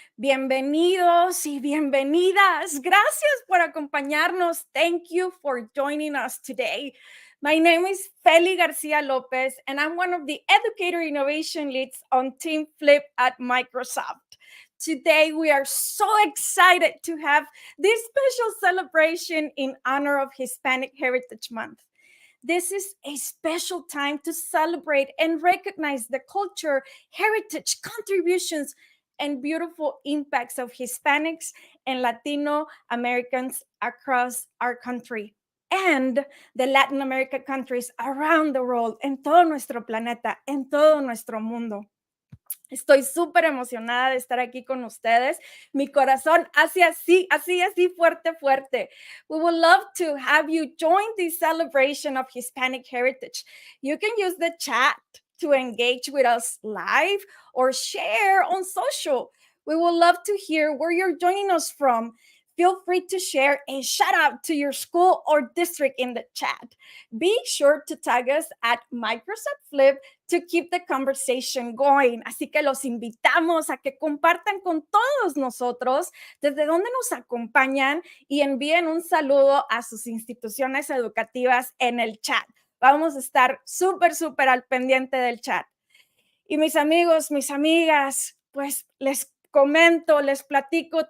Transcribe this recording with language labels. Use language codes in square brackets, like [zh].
[es] Bienvenidos y bienvenidas. Gracias por acompañarnos. [en] Thank you for joining us today. My name is Feli Garcia Lopez, and I'm one of the Educator Innovation Leads on Team Flip at Microsoft. Today, we are so excited to have this special celebration in honor of Hispanic Heritage Month. This is a special time to celebrate and recognize the culture, heritage, contributions, and beautiful impacts of Hispanics and Latino Americans across our country and the Latin American countries around the world, [es] en todo nuestro planeta, en todo nuestro mundo. Estoy súper emocionada de estar aquí con ustedes. Mi corazón hace así, fuerte, fuerte. [en] We would love to have you join this celebration of Hispanic heritage. You can use the chat to engage with us live or share on social. We would love to hear where you're joining us from. Feel free to share a shout out to your school or district in the chat. Be sure to tag us at Microsoft Flip to keep the conversation going. [es] Así que los invitamos a que compartan con todos nosotros desde donde nos acompañan y envíen un saludo a sus instituciones educativas en el chat. Vamos a estar súper al pendiente del chat. Y mis amigos, mis amigas, pues les comento, les platico.